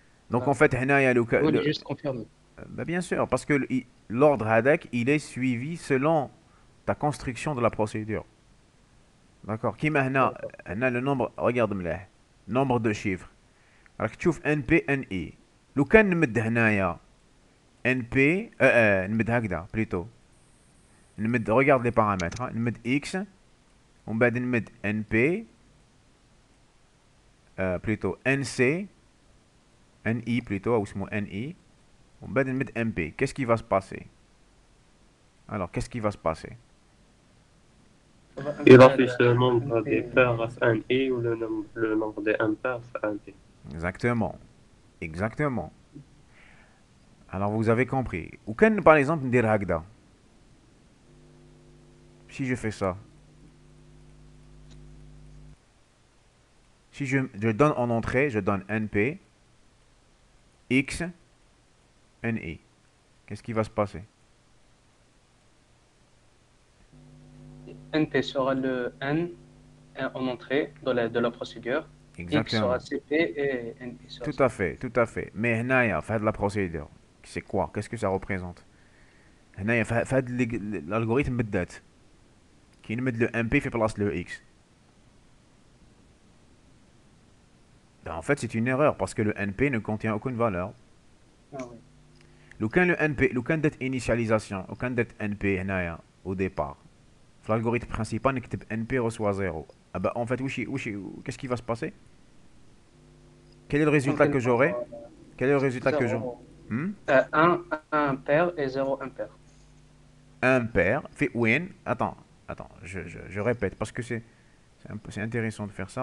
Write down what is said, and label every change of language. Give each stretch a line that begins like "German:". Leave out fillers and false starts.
French: Donc en fait,
Arabic: هنايا
French: On est juste confirmé. Bah bien sûr, parce que l'ordre
Arabic: هذاك,
French: il est suivi selon ta construction de la procédure. D'accord.
Arabic: كيما هنا
French: le nombre, regarde
Arabic: مليح,
French: nombre de chiffres.
Arabic: راك تشوف NP NI. لو كان نمد هنايا NP نمد هكذا plutôt.
French: نمد regarde les paramètres, نمد X
Arabic: ومن بعد نمد NP
French: plutôt NC NI plutôt ou اسمه NI ومن بعد نمد MP. Qu'est-ce qui va se passer? Alors, qu'est-ce qui va se passer? Il affiche le nombre des paires FNI ou le nombre des impaires FNP. Exactement. Alors, vous avez compris. Ou quand, par exemple, dire هكذا. Si je fais ça. Si je donne en entrée, je donne NP, X, NI. Qu'est-ce qui va se passer? NP sera le N en entrée de la procédure. Exactement. X sera CP et NI sera CP. Tout à fait. Mais
Arabic: هنايا في هاد
French: la procédure, c'est quoi? Qu'est-ce que ça représente?
Arabic: هنايا في هاد
French: l'algorithme
Arabic: بالذات كي نمد le MP في
French: place le X. Ben, en fait, c'est une erreur parce que le NP ne contient aucune valeur. Ah oui.
Arabic: لو كان le NP, لو كان دات initialisation, لو كان دات NP هنايا
French: au départ.
Arabic: في
French: l'algorithme principal
Arabic: نكتب
French: NP reçoit 0. Ah bah en fait, qu'est-ce qui va se passer? Quel est le résultat que j'aurai? Quel est le résultat que j'aurai? 1 paire et 0 impair. Un pair fait win. Attends, je répète parce que c'est intéressant de faire ça.